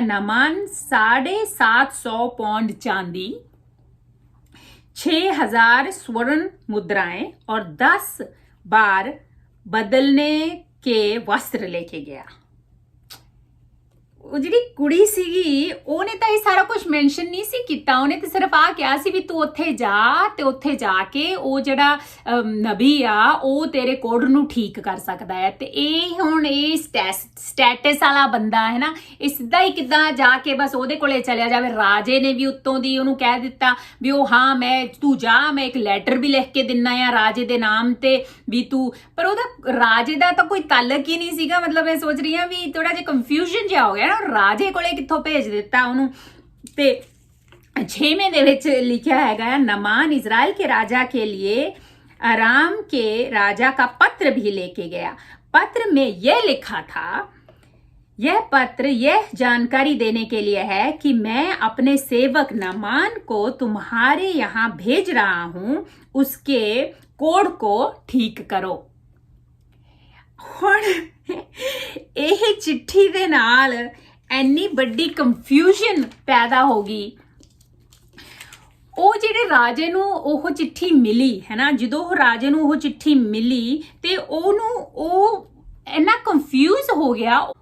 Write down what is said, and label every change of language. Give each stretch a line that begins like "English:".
Hindi: नमान 750 pond चांदी, 6000 स्वर्ण मुद्राएं और 10 बार बदलने के वस्त्र लेके गया।
Punjabi: ਉਹ ਜਿਹੜੀ ਕੁੜੀ ਸੀਗੀ ਉਹਨੇ ਤਾਂ ਇਹ ਸਾਰਾ ਕੁਝ ਮੈਂਸ਼ਨ ਨਹੀਂ ਸੀ ਕੀਤਾ, ਉਹਨੇ ਤਾਂ ਸਿਰਫ ਆ ਕਿਹਾ ਸੀ ਵੀ ਤੂੰ ਉੱਥੇ ਜਾ ਤੇ ਉੱਥੇ ਜਾ ਕੇ ਉਹ ਜਿਹੜਾ ਨਬੀ ਆ ਉਹ ਤੇਰੇ ਕੋਡ ਨੂੰ ਠੀਕ ਕਰ ਸਕਦਾ ਹੈ। ਤੇ ਇਹ ਹੁਣ ਇਹ ਸਟੇਟਸ ਵਾਲਾ ਬੰਦਾ ਹੈ ਨਾ, ਇਹ ਸਿੱਧਾ ਹੀ ਕਿੱਦਾਂ ਜਾ ਕੇ ਬਸ ਉਹਦੇ ਕੋਲੇ ਚਲਿਆ ਜਾਵੇ। ਰਾਜੇ ਨੇ ਵੀ ਉੱਤੋਂ ਦੀ ਉਹਨੂੰ ਕਹਿ ਦਿੱਤਾ ਵੀ ਉਹ ਹਾਂ ਤੂੰ ਜਾ, ਮੈਂ ਇੱਕ ਲੈਟਰ ਵੀ ਲਿਖ ਕੇ ਦਿੰਨਾ ਆ ਰਾਜੇ ਦੇ ਨਾਮ ਤੇ ਵੀ ਤੂੰ, ਪਰ ਉਹਦਾ ਰਾਜੇ ਦਾ ਤਾਂ ਕੋਈ ਤਾਲਕ ਹੀ ਨਹੀਂ ਸੀਗਾ। ਮਤਲਬ ਮੈਂ ਸੋਚ ਰਹੀ ਹਾਂ ਵੀ ਥੋੜਾ ਜਿਹਾ ਕੰਫਿਊਜ਼ਨ ਜਿਹਾ ਹੋ ਗਿਆ ਨਾ, ਰਾਜੇ ਕੋਲੇ ਕਿੱਥੋਂ ਭੇਜ ਦਿੱਤਾ ਉਹਨੂੰ। ਤੇ 6वें ਦੇ ਵਿੱਚ ਲਿਖਿਆ ਹੈਗਾ,
Hindi: नमान इजराइल के राजा के लिए आराम के राजा का पत्र भी लेके गया। पत्र में यह लिखा था, यह पत्र यह जानकारी देने के लिए है कि मैं अपने सेवक नमान को तुम्हारे यहाँ भेज रहा हूं, उसके कोड को ठीक करो।
Punjabi: ਹੁਣ ਇਹ ਚਿੱਠੀ ਦੇ ਨਾਲ ਇੰਨੀ ਵੱਡੀ ਕੰਫਿਊਜ਼ਨ ਪੈਦਾ ਹੋ ਗਈ। ਉਹ ਜਿਹੜੇ ਰਾਜੇ ਨੂੰ ਉਹ ਚਿੱਠੀ ਮਿਲੀ ਹੈ ਨਾ, ਜਦੋਂ ਉਹ ਰਾਜੇ ਨੂੰ ਉਹ ਚਿੱਠੀ ਮਿਲੀ ਤੇ ਉਹਨੂੰ ਉਹ ਇੰਨਾ ਕੰਫਿਊਜ਼ ਹੋ ਗਿਆ।